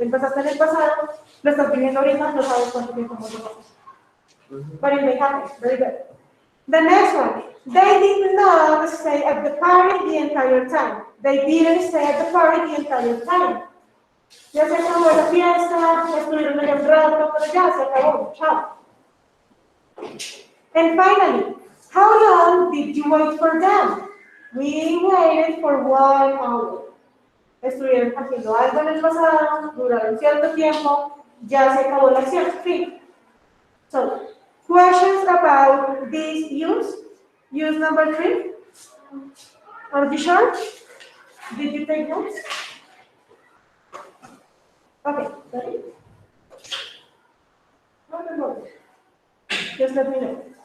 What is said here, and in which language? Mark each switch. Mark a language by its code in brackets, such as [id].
[es] Empezaste en el pasado, lo estás viviendo ahorita, no sabes cuánto tiempo más va a pasar. [en] But it may happen. Very good. The next one. They did not stay at the party the entire time. They didn't stay at the party the entire time. [es] Ya se acabó la fiesta, estuvieron allá un rato, pero ya se acabó. Chao. [en] And finally, how long did you wait for them? We waited for 1 hour. [es] Estuvieron haciendo algo en el pasado, duraron cierto tiempo, ya se acabó la acción. Fin. [en] So, questions about this use? Use number 3? Are you sure? Did you take notes? Okay, ready? No. Just let me know.